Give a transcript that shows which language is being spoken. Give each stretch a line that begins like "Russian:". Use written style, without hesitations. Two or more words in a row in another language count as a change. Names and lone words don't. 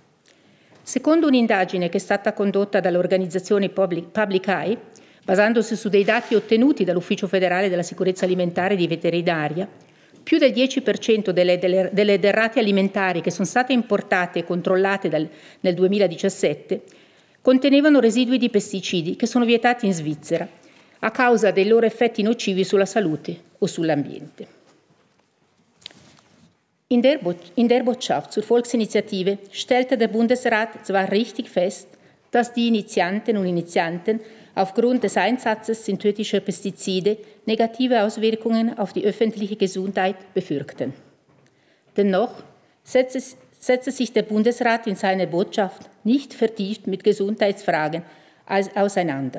Italian: Secondo un'indagine che è stata condotta dall'organizzazione Public Eye, basandosi su dei dati ottenuti dall'Ufficio federale della sicurezza alimentare e di veterinaria, più del 10% delle derrate alimentari che sono state importate e controllate nel 2017 contenevano residui di pesticidi che sono vietati in Svizzera a causa dei loro effetti nocivi sulla salute o sull'ambiente.
German: In der Botschaft zur Volksinitiative stellte der Bundesrat zwar richtig fest, dass die Initianten und Initianten aufgrund des Einsatzes synthetischer Pestizide negative Auswirkungen auf die öffentliche Gesundheit befürchten. Dennoch setzte sich der Bundesrat in seiner Botschaft nicht vertieft mit Gesundheitsfragen auseinander.